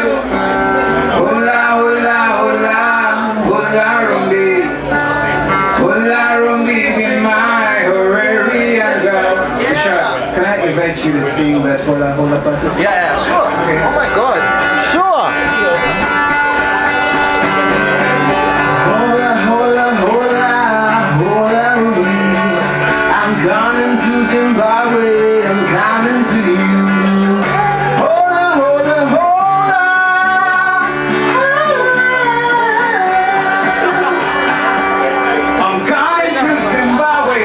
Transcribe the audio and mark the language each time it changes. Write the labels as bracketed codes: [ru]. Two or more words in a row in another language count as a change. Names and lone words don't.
[es] Hola, hola, hola, hola, rumbi. Hola, rumbi, [en] be my Hungarian girl. Sure. Can I invite you to sing that [es] hola, hola [en] part? Yeah, sure. Okay. Oh my God. Sure. [es] Hola, hola, hola, hola, rumbi. [en] I'm coming to Zimbabwe. I'm coming to you. [es] Hola, hola, hola. [en] I'm coming to Zimbabwe.